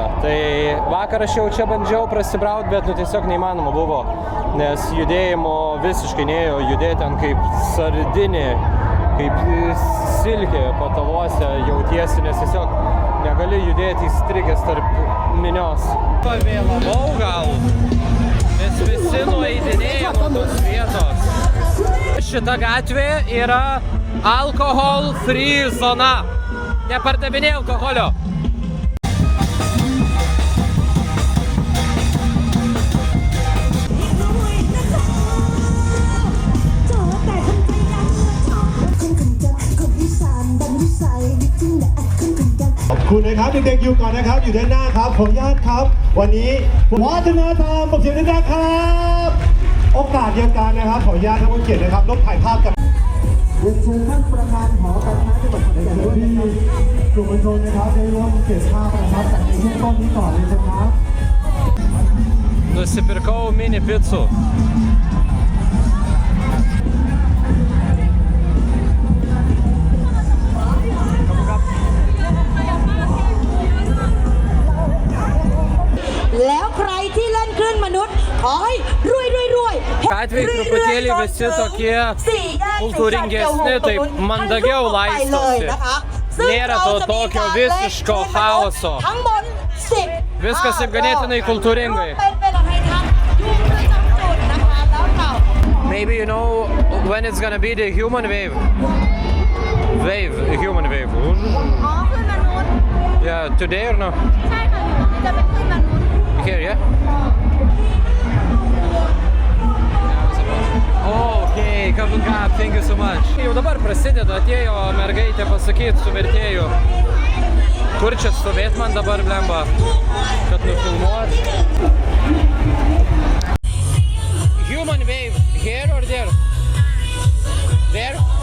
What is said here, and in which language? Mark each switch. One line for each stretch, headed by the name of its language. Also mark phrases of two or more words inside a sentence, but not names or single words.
Lithuanian: Tai vakar aš jau čia bandžiau prasibraut, bet tiesiog neįmanoma buvo, nes judėjimo visiškai nėjo, judėti ten kaip sardinė, kaip silkė pataluose jautiesi, nes tiesiog negali judėti įstrigęs tarp minios. Pavėlavau gal, nes visi nueidinėja nuo tos vietos. Šita gatvė yra
English: alkohol free
Lithuanian: zona. Nepardavinė alkoholio.
Thai: ขอบคุณนะครับเด็กๆอยู่ก่อนนะครับอยู่ด้านหน้าครับขออนุญาตครับวันนี้ วัฒนธรรมบอกเสียงดังๆครับโอกาสเดียวกันนะครับขออนุญาตท่านผู้เกียรตินะครับร่วมถ่ายภาพกับเรียนเชิญท่านประธานหอการค้าจังหวัดขอนแก่นที่กลุ่มมวลชนนะครับได้ร่วมเก็บภาพนะครับจากในช่วงต้นนี้ก่อนเลยนะครับ
Lithuanian: Nusipirkau mini picų.
Thai: แล้วใครที่เล่นคลื่นมนุษย์ขอให้รวย
Lithuanian: Gatvėj truputėlį visi tokie kultūringesni, taip mandagiau laistosi. Nėra to tokio visiško chaoso. Viskas taip ganėtinai kultūringai.
English: Maybe you know when it's gonna be the human wave. Human wave.
Thai: อ๋อคลื่นมนุษย์
English: Yeah, today or no?
Thai: ใช่ค่ะจะเป็นคลื่นมนุษย์
English: Here, yeah? Okay, kabukap, thank you so much.
Lithuanian: Jau dabar prasideda, atėjo mergaitė pasakyti su vertėju. Kur čia stovėt man dabar, blemba, kad nufilmuot?
English: Human wave, here or there? There?